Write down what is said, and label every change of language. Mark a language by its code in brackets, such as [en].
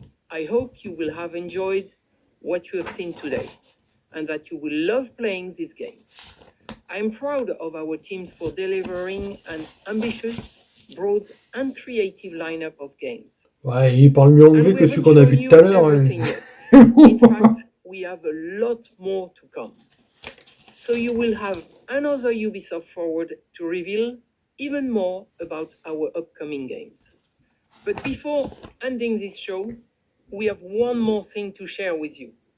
[en] I hope you will have enjoyed what you have seen today, and that you will love playing these games. I am proud of our teams for delivering an ambitious, broad, and creative lineup of games. [fr] Ouais, il parle mieux anglais que celui qu'on a vu tout à l'heure. [en] In fact, we have a lot more to come. So you will have another Ubisoft Forward to reveal even more about our upcoming games. But before ending this show, we have one more thing to share with you.